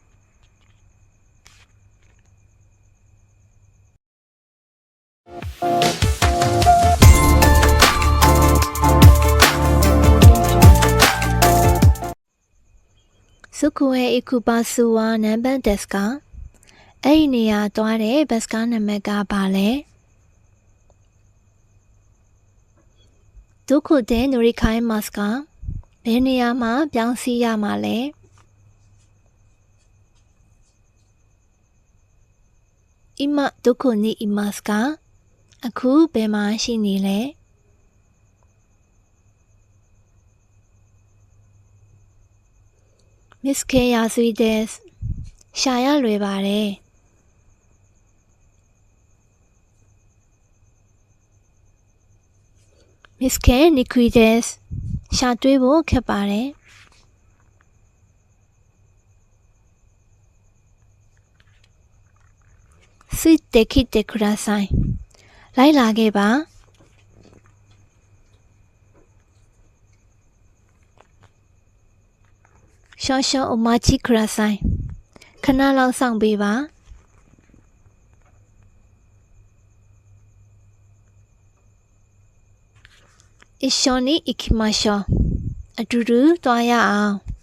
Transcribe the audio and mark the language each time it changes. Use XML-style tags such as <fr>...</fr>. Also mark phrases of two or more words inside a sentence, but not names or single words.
<ja>そこへ行くバスは何番ですか</ja> <my>အဲ့ဒီနေရာသွားတဲ့ဘတ်ကားနံပါတ်ကဘာလဲ</my> <ja>どこで乗り換えますか</ja> <my>ဘယ်နေရာမှာပြောင်းစီးရမှာလဲ</my> <ja>今どこにいますか</ja> <my>အခုဘယ်မှာရှိနေလဲ</my> <ja>見つけやすいです</ja> <my>ရှာရလွယ်ပါတယ်</my> <ja>見つけにくいです</ja> <my>ရှာတွေ့ဖို့ခက်ပါတယ်</my> <ja>ついてきてください</ja> <my>လိုက်လာခဲ့ပါ</my> <ja>少々お待ちください</ja> <my>ခဏလောက်စောင့်ပေးပါ</my> <ja>一緒に行きましょう</ja> <my>အတူတူသွားရအောင်</my>